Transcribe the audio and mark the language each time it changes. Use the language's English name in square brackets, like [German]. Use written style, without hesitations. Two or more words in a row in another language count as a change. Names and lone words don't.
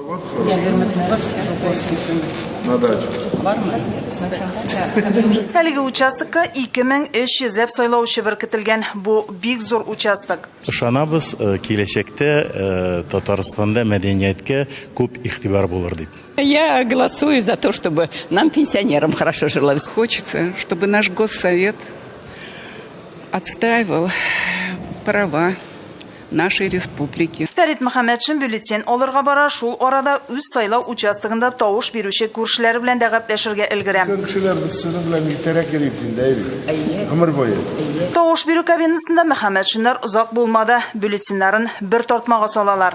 [Tatar] Әлеге участокка 2300 сайлаучы беркетелгән. Бу бик зур участок. Ышанабыз, киләчәктә Татарстанда мәдәнияткә күп игътибар булыр дип. [Russian] Я голосую за то, чтобы нам, пенсионерам, хорошо жилось. Хочется, чтобы наш Госсовет отстаивал права нашей республики. [Tatar] Фәрит Мөхәммәтшин бюллетень алырга бара, шул арада үз сайлау участогында тавыш бирүче күршеләре белән дә гәпләшергә өлгерә. Тавыш бирү кабинасында Мөхәммәтшиннар озак булмады, бюллетеньнарын бер тартмага салалар.